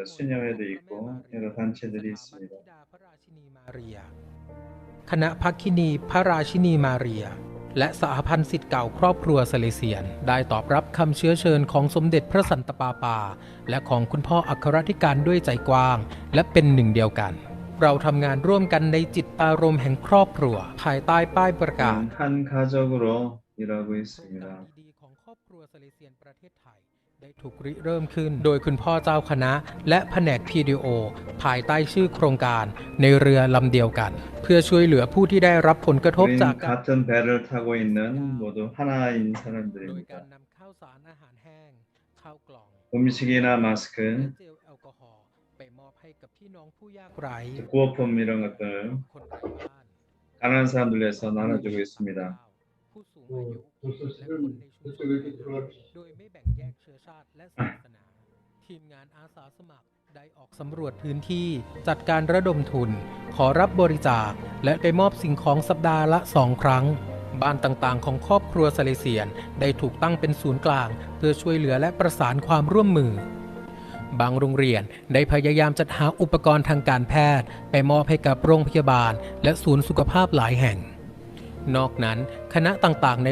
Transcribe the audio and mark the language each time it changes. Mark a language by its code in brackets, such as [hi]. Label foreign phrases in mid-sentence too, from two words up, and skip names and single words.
[ko] 수녀회도 있고 여러 단체들이 있습니다. [th] คณะภักคินีพระราชินีมาเรียและสหพันธ์ศิษย์เก่าครอบครัวซาเลเซียนได้ตอบรับคำเชื้อเชิญของสมเด็จพระสันตะปาปาและของคุณพ่ออัครธิการด้วยใจกว้างและเป็นหนึ่งเดียวกันเราทำงานร่วมกันในจิตอารมณ์แห่งครอบครัวภายใต้ป้ายประกาศ [ko] 한 가족으로 일하고 있습니다. [th] ของครอบครัวซาเลเซียนประเทศไทยได้ถูกริเริ่มขึ้นโดยคุณพ่อเจ้าคณะและแผนก PDO ภายใต้ชื่อโครงการในเรือลำเดียวกันเพื่อช่วยเหลือผู้ที่ได้รับผลกระทบจาก [ko] 우리는 같은 배를 타고 있는 모두 하나인 사람들입니다. [th] นำข้าวสารอาหารแห้งข้าวกล่อง [ko] 음식이나 마스크, [th] เจลแอลกอฮอล์ไปมอบให้กับพี่น้องผู้ยากไร้ [ko] 구호품 이런 것들 가난한 사람들 위해서 나눠주고 있습니다. [th] ผู้สูงอายุและคนในชุมชนโดยไม่แบ่งแยกเชื้อชาติและศาสนาทีมงานอาสาสมัครได้ออกสำร วจพื้นที่จัดการระดมทุนขอรับบริจาคและไปมอบสิ่งของสัปดาห์ละ 2 ครั้งบ้านต่างๆของครอบครัวซาเลเซียนได้ถูกตั้งเป็นศูนย์กลางเพื่อช่วยเหลือและประสานความร่วมมือบางโรงเรียนได้พยายามจัดหาอุปกรณ์ทางการแพทย์ไปมอบให้กับโรงพยาบาลและศูนย์สุขภาพหลายแห่งนอกนั้นคณะต่างๆใน